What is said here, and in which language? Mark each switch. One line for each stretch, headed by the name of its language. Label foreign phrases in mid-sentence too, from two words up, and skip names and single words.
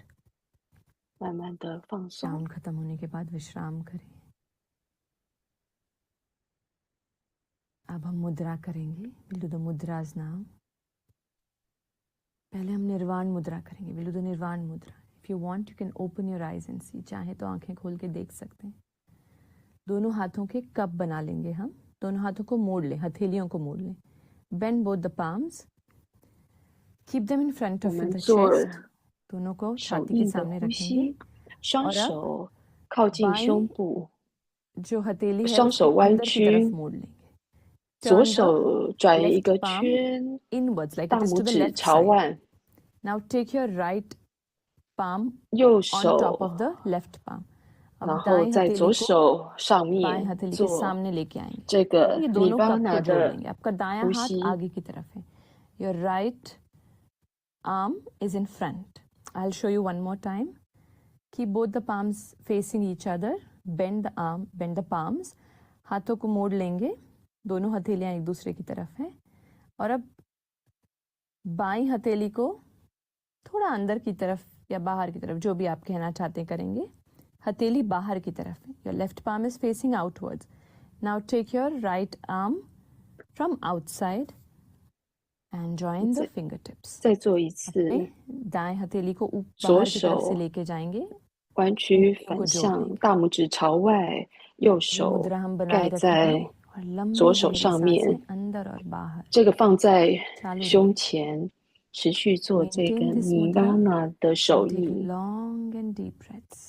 Chinese: 慢慢的放松。
Hindi: राउंड खत्म होने के बाद विश्राम करें. अब हम मुद्रा करेंगे.
English: We'll do the mudras now.
Hindi: पहले हम निर्वाण मुद्रा करेंगे.
English: We'll do the निर्वाण मुद्रा. If you want, you can open your eyes and see.
Hindi: चाहे तो आंखें खोल के देख सकते हैं. दोनों हाथों के कप बना लेंगे हम. दोनों हाथों को मोड़ लें, हथेलियों को मोड़ लें.
English: Bend both the palms. Keep them in front
Chinese: 我
English: of
Chinese: 们
English: the
Chinese: 做
English: chest.
Hindi: दोनों को
Chinese: 手
Hindi: छाती के
Chinese: 印的
Hindi: सामने
Chinese: 呼
Hindi: रखेंगे.
Chinese: 吸，双
Hindi: और अब
Chinese: 手靠近
Hindi: बाएं
Chinese: 胸部，
Hindi: जो हथेली है
Chinese: 双
Hindi: उसको
Chinese: 手弯
Hindi: अंदर की तरफ
Chinese: 曲，
Hindi: मोड़ लेंगे.
Chinese: 左
English: Turn the
Chinese: 手转一
English: left
Chinese: 个
English: palm
Chinese: 圈，
English: inwards like
Chinese: 大
English: it is
Chinese: 拇
English: to the
Chinese: 指
English: left
Chinese: 朝
English: side.
Chinese: 外，
English: Now take your right palm
Chinese: 右
English: on top
Chinese: 手
English: of the left palm.
Chinese: 然
Hindi: अब
Chinese: 后
Hindi: दाएं
Chinese: 在
Hindi: हथेली
Chinese: 左
Hindi: को
Chinese: 手上
Hindi: बाएं
Chinese: 面
Hindi: हथेली के
Chinese: 做
Hindi: सामने लेके आएंगे
Chinese: 这
Hindi: और
Chinese: 个
Hindi: ये दोनों कप को
Chinese: Nirvana
Hindi: जोड़
Chinese: 的
Hindi: लेंगे। आपका दायां
Chinese: 呼
Hindi: हाथ
Chinese: 吸。
Hindi: आगे की तरफ है।
English: your right arm is in front. I'll show you one more time. Keep both the palms facing each other. Bend the arm, bend the palms.
Hindi: हाथों को मोड़ लेंगे, दोनों हथेलियां एक दूसरे की तरफ हैं। और अब बाईं हथेली को थोड़ा अंदर की तरफ या बाहर की तरफ, जो भी आप कहना चाहते हैं, करेंगे। हथेली बाहर की तरफ है।
English: Your left palm is facing outwards. now take your right arm from outside and join the fingertips.
Chinese: 再做一次，
Hindi: दाएं हथेली को
Chinese: 左
Hindi: बाहर की तरफ से
Chinese: 手
Hindi: लेके जाएंगे।
Chinese: 弯曲反向，大拇指朝外，右
Hindi: ये
Chinese: 手
Hindi: मुद्रा हम बनाए
Chinese: 盖
Hindi: रखेंगे
Chinese: 在
Hindi: और लंबी
Chinese: 左手
Hindi: गहरी
Chinese: 上
Hindi: सांसें
Chinese: 面，
Hindi: अंदर और बाहर
Chinese: 这个放在
Hindi: चालू
Chinese: 胸
Hindi: रखें।
Chinese: 前，持续做这个
English: Maintain this mudra
Chinese: Nirvana 的
English: and
Chinese: 手
English: take
Chinese: 印，
English: long and deep breaths.